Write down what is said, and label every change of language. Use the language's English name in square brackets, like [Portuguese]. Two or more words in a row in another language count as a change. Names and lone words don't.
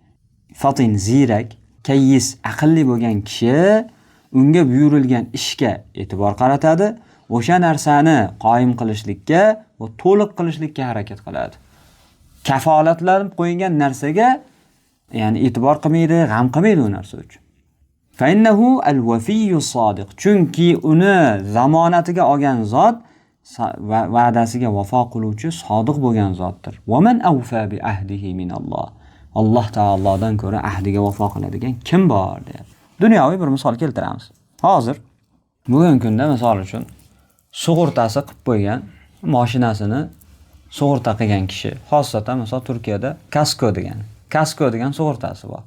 [Uzbek] Fatin zirak, kayyis aqlli bo'lgan kishi unga buyurilgan ishga e'tibor qaratadi, o'sha narsani qoyim qilishlikka va to'liq qilishlikka harakat qiladi. Kafolatlanib qo'yilgan narsaga ya'ni e'tibor qilmaydi, g'am qilmaydi u narsa uchun. [Arabic] فإنه الوفي الصادق. [Uzbek] Chunki uni zamonatiga olgan zot va'dasiga vafo qiluvchi sodiq bo'lgan zotdir. [Arabic] ومن أوفى بعهده من الله. [Uzbek] Alloh taolodan ko'ra ahdiga vafo qiladigan kim bor deyapti. Dunyoviy bir misol keltiramiz. Hozir bugungi kunda misol uchun sug'urtasi qilib qo'ygan mashinasini sug'urta qilgan kishi, xosatan misol Turkiyada kasko degan sug'urtasi bor.